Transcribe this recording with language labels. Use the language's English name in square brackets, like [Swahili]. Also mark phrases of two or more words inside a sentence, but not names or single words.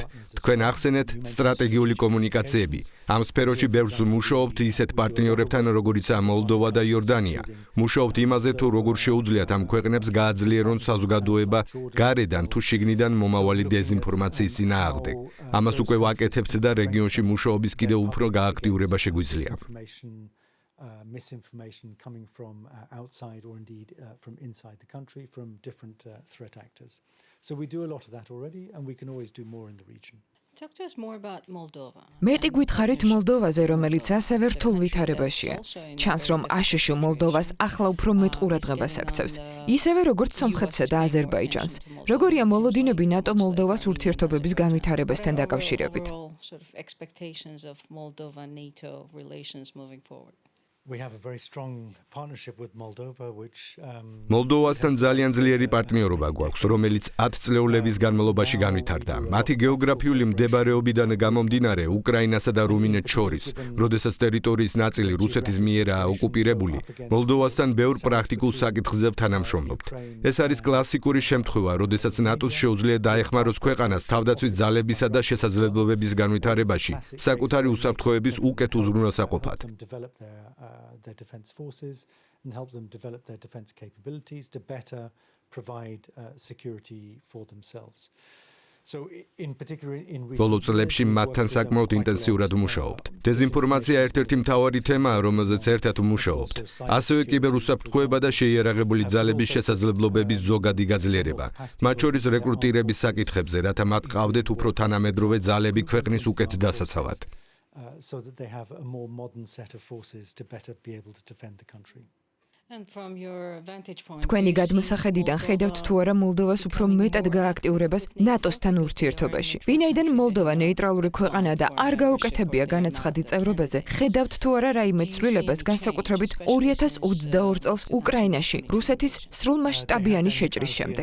[Georgian] თქვენ ახსენეთ სტრატეგიული კომუნიკაციები. ამ სფეროში ბევრს ვმუშაობთ ისეთ პარტნიორებთან, როგორიცაა მოლდოვა და იორდანია. მუშაობთ იმაზე, თუ როგორ შეუძლიათ ამ ქვეყნებს გააძლიერონ საზოგადოება გარედან თუ შიგნიდან მომავალი დეზინფორმაციის წინააღმდეგ. ამას უკვე ვაკეთებთ და რეგიონში მუშაობის კიდევ უფრო გააქტიურება შეგვიძლია. [English] Misinformation coming from outside or indeed from inside the country from different threat actors. So we do a lot of that already and we can always do more in the region. [Georgian] მეტი გითხარით მოლდოვაზე, რომელიც ასევე რთულ ვითარებაშია. ჩანს, რომ აშშ მოლდოვას ახლა უფრო მეტ ყურადღებას აქცევს, ისევე როგორც სომხეთსა და აზერბაიჯანს. როგორია მოლოდინები ნატო მოლდოვას ურთიერთობების განვითარებასთან დაკავშირებით? [English] We have a very strong partnership with Moldova which [Georgian] მოლდოვასთან ძალიან ძლიერი პარტნიორობა გვაქვს, რომელიც 10 წლეულების განმავლობაში განვითარდა. მათი გეოგრაფიული მდებარეობიდან გამომდინარე, უკრაინასა და რუმინეთს შორის, როდესაც ტერიტორიის ნაწილი რუსეთის მიერაა ოკუპირებული, მოლდოვასთან ბევრ პრაქტიკულ საკითხზე თანამშრომლობთ. ეს არის კლასიკური შემთხვევა, როდესაც ნატოს შეუძლია დაეხმაროს ქვეყანას თავდაცვის ძალებისა და შესაძლებლობების განვითარებაში, საკუთარი უსაფრთხოების უკეთ უზრუნველსაყოფად. [English] Their defense forces and help them develop their defense capabilities to better provide security for themselves. So in particular in [Georgian] ბოლო წლებში მათთან საკმაოდ ინტენსიურად ვმუშაობთ. დეზინფორმაცია ერთ-ერთი მთავარი თემაა, რომელზეც ერთად ვმუშაობთ. ასევე კიბერუსაფრთხოება და შეიარაღებული ძალების შესაძლებლობების ზოგადი გაძლიერება. მათ შორის რეკრუტირების საკითხებზე, რათა მათ ყავდეთ უფრო თანამედროვე ძალები ქვეყნის უკეთ დასაცავად. [English] So that they have a more modern set of forces to better be able to defend the country. [Georgian] თქვენი გადმოსახედიდან ხედავთ თუ არა მოლდოვას უფრო მეტად გააქტიურებას ნატოსთან ურთიერთობაში. ვინაიდან მოლდოვა ნეიტრალური ქვეყანაა და არ გაუკეთებია განაცხადი წევრობაზე, ხედავთ თუ არა რაიმე ცვლილებას განსაკუთრებით 2022 წელს უკრაინაში რუსეთის სრულმასშტაბიანი შეჭრის შემდეგ.